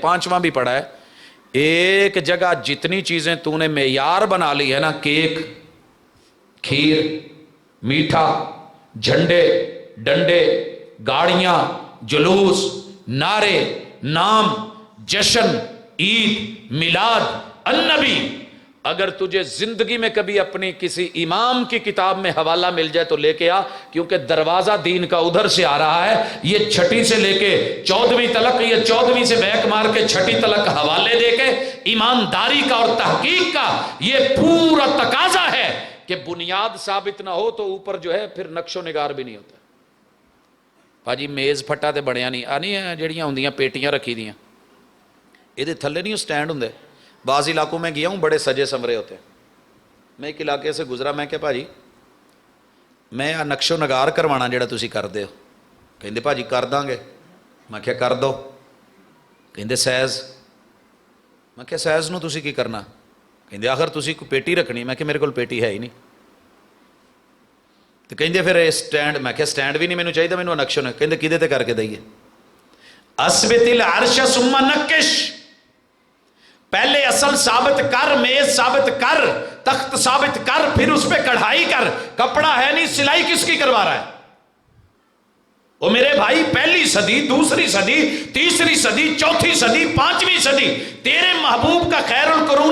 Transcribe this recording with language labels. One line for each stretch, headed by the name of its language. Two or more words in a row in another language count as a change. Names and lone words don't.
Urdu: 5واں بھی پڑا ہے، ایک جگہ جتنی چیزیں تو نے معیار بنا لی ہے نا، کیک، کھیر، میٹھا، جھنڈے، ڈنڈے، گاڑیاں، جلوس، نعرے، نام، جشن، عید، میلاد، النبی، اگر تجھے زندگی میں کبھی اپنی کسی امام کی کتاب میں حوالہ مل جائے تو لے کے آ، کیونکہ دروازہ دین کا ادھر سے آ رہا ہے۔ یہ 6 سے لے کے 14ویں تلک، یہ 14ویں سے بیک مار کے 6 تلک حوالے دے کے ایمانداری کا اور تحقیق کا یہ پورا تقاضا ہے کہ بنیاد ثابت نہ ہو تو اوپر جو ہے پھر نقش و نگار بھی نہیں ہوتا۔
Punjabi: ਭਾਜੀ ਮੇਜ਼ ਫੱਟਾ ਤੇ ਬਣਿਆ ਨਹੀਂ, ਆ ਨਹੀਂ ਜਿਹੜੀਆਂ ਹੁੰਦੀਆਂ ਪੇਟੀਆਂ ਰੱਖੀ ਦੀਆਂ, ਇਹਦੇ ਥੱਲੇ ਨਹੀਂ ਉਹ ਸਟੈਂਡ ਹੁੰਦੇ।
Urdu: بعض علاقوں میں گیا ہوں بڑے سجے سمرے ہوتے ہیں، میں ایک علاقے سے گزرا، میں کہ
Punjabi: ਭਾਜੀ میں ਆ ਨਕਸ਼ੋ ਨਗਾਰ ਕਰਵਾਉਣਾ ਜਿਹੜਾ ਤੁਸੀਂ ਕਰਦੇ ਹੋ। ਕਹਿੰਦੇ ਭਾਜੀ ਕਰ ਦਾਂਗੇ। ਮੈਂ ਕਿਹਾ ਕਰ ਦੋ। ਕਹਿੰਦੇ ਸੈਜ਼। ਮੈਂ ਕਿਹਾ ਸੈਜ਼ ਨੂੰ ਤੁਸੀਂ ਕੀ ਕਰਨਾ? ਕਹਿੰਦੇ ਆਖਰ ਤੁਸੀਂ ਕੋਈ ਪੇਟੀ ਰੱਖਣੀ। ਮੈਂ ਕਿਹਾ ਮੇਰੇ ਕੋਲ ਪੇਟੀ ਹੈ ਹੀ ਨਹੀਂ।
Urdu: تو کہیں پھر سٹینڈ، میں کہا سٹینڈ بھی نہیں مینوں چاہیے،
Punjabi: مینوں نقشہ نے کہیں کدے تے کر کے دئیے،
Arabic: اسبت العرش ثم نقش،
Urdu: پہلے اصل ثابت کر، میز ثابت کر، تخت ثابت کر، پھر اس پہ کڑھائی کر، کپڑا ہے نہیں سلائی کس کی کروا رہا ہے؟ وہ میرے بھائی پہلی صدی، دوسری صدی، تیسری صدی، چوتھی صدی، 5ویں صدی، تیرے محبوب کا
Arabic: خیر القرون